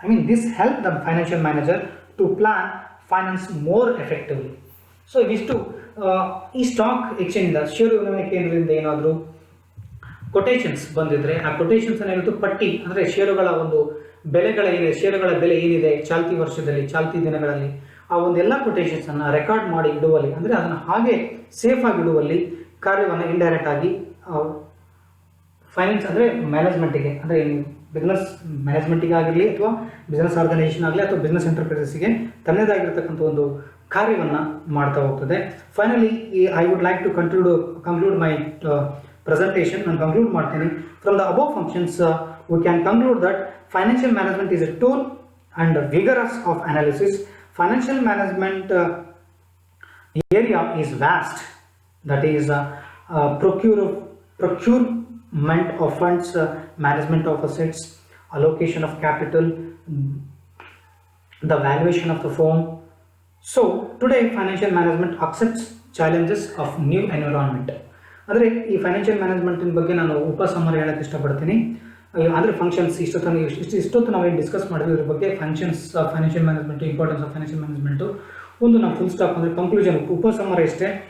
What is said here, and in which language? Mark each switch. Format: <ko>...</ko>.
<en>This helps the financial manager to plan finance more effectively.</en> <kn>So ಇವಿಷ್ಟು ಈ stock exchange ಷೇರು ವಿನಿಮಯ ಕೇಂದ್ರದಿಂದ ಏನಾದರೂ ಕೊಟೇಷನ್ಸ್ ಬಂದಿದ್ರೆ ಆ ಕೊಟೇಷನ್ಸ್ ಏನಿತ್ತು ಪಟ್ಟಿ, ಅಂದರೆ ಷೇರುಗಳ ಒಂದು ಬೆಲೆಗಳೇನಿದೆ, ಷೇರುಗಳ ಬೆಲೆ ಏನಿದೆ ಚಾಲ್ತಿ ವರ್ಷದಲ್ಲಿ, ಚಾಲ್ತಿ ದಿನಗಳಲ್ಲಿ, ಆ ಒಂದೆಲ್ಲ ಕೊಟೇಷನ್ಸನ್ನು ರೆಕಾರ್ಡ್ ಮಾಡಿ ಇಡುವಲ್ಲಿ, ಅಂದರೆ ಅದನ್ನು ಹಾಗೆ ಸೇಫ್ ಆಗಿ ಇಡುವಲ್ಲಿ ಕಾರ್ಯವನ್ನು ಇಂಡೈರೆಕ್ಟ್ ಆಗಿ ಫೈನಾನ್ಸ್ ಅಂದರೆ ಮ್ಯಾನೇಜ್ಮೆಂಟಿಗೆ, ಅಂದರೆ ಬಿಸ್ನೆಸ್ ಮ್ಯಾನೇಜ್ಮೆಂಟಿಗೆ ಆಗಿರಲಿ ಅಥವಾ ಬಿಸ್ನೆಸ್ ಆರ್ಗನೈಸೇಷನ್ ಆಗಲಿ ಅಥವಾ ಬಿಸ್ನೆಸ್ ಎಂಟರ್ಪ್ರೈಸಸ್ಗೆ ತನ್ನದಾಗಿರ್ತಕ್ಕಂಥ ಒಂದು ಕಾರ್ಯವನ್ನು ಮಾಡ್ತಾ ಹೋಗ್ತದೆ.</kn> <en>Finally I would like to conclude my presentation.</en> <kn>ನಾನು ಕನ್ಕ್ಲೂಡ್ ಮಾಡ್ತೀನಿ.</kn> <en>From the above functions we can conclude that financial management is a tool and vigorous of analysis. Financial management area is vast. That is procurement of funds, management of assets, allocation of capital, the valuation of the firm, so today financial management accepts challenges of new environment.</en> <kn>ಅಂದರೆ ಈ financial ಮ್ಯಾನೇಜ್ಮೆಂಟಿನ ಬಗ್ಗೆ ನಾನು ಉಪಸಮರಿ ಹೇಳೋಕ್ಕೆ ಇಷ್ಟಪಡ್ತೀನಿ. ಅಂದರೆ functions ಇಷ್ಟೊತ್ತು ನಾವೇನು discuss ಮಾಡಿದ್ವಿ ಇದ್ರ ಬಗ್ಗೆ, functions of financial management, importance of financial management, ಒಂದು ನಾವು ಫುಲ್ ಸ್ಟಾಪ್ ಅಂದರೆ ಕನ್ಕ್ಲೂಷನ್ ಉಪಸಮರಿ ಅಷ್ಟೇ.</kn>